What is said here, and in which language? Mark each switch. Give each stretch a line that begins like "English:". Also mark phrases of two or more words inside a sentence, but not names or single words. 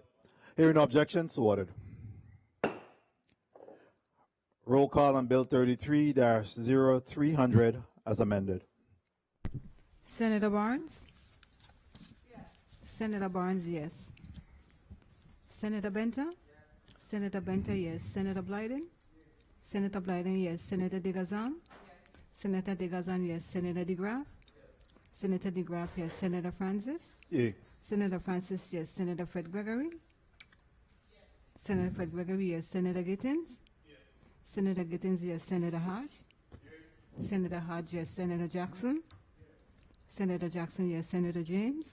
English: Hearing no objections, so ordered. Roll call on Bill 33-0300 as amended. Senator Barnes? Yes. Senator Barnes, yes. Senator Benta? Yes. Senator Benta, yes. Senator Blyden? Senator Blyden, yes. Senator Digazan? Yes. Senator DeGazan, yes. Senator DeGraff? Senator DeGraff, yes. Senator Francis? Yea. Senator Francis, yes. Senator Fred Gregory? Senator Fred Gregory, yes. Senator Gittins? Senator Gittins, yes. Senator Hodge? Senator Hodge, yes. Senator Jackson? Senator Jackson, yes. Senator James?